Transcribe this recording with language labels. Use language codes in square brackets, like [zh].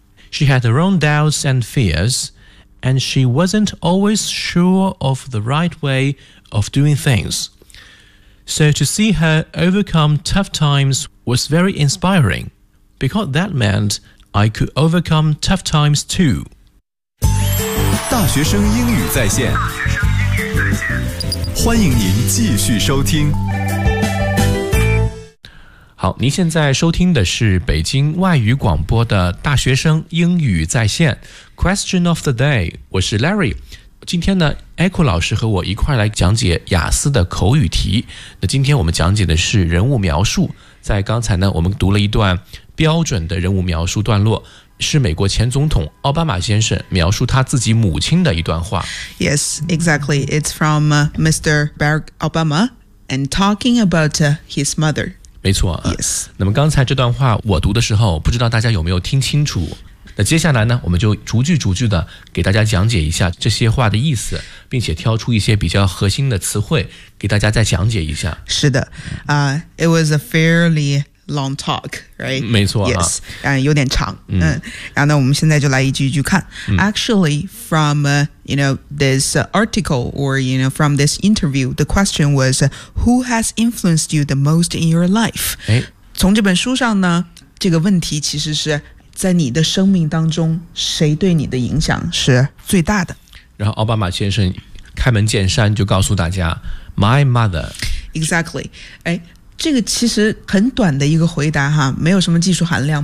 [en] She had her own doubts and fears, and she wasn't always sure of the right way of doing things. So to see her overcome tough times was very inspiring, because that meant I could overcome tough times too. [zh] 大学生英语在线，欢迎您继续收听。好，您现在收听的是北京外语广播的大学生英语在线 Question of the day， 我是 Larry。今天呢 Echo 老师和我一块来讲解雅思的口语题。那今天我们讲解的是人物描述。在刚才呢我们读了一段标准的人物描述段落，是美国前总统奥巴马先生描述他自己母亲的一段话。 [en] Yes, exactly. It's from Mr. Barack Obama and talking about his mother. [zh] 没错、 [en] yes. [zh] 那么刚才这段话我读的时候，不知道大家有没有听清楚。那接下来呢，我们就逐句逐句的给大家讲解一下这些话的意思，并且挑出一些比较核心的词汇给大家再讲解一下。是的、 [en] It was a fairly long talk, right? [zh] 没错、啊、 [en] Yes, [zh] 有点长。然后呢，我们现在就来一句一句看。 [en] Actually, from you know, this article or you know, from this interview, the question was, who has influenced you the most in your life?、哎、 [zh] 从这本书上呢，这个问题其实是在你的生命当中，谁对你的影响是最大的。然后奥巴马先生开门见山就告诉大家 , [en] My mother. Exactly. [zh] 哎，这个其实很短的一个回答哈，没有什么技术含量。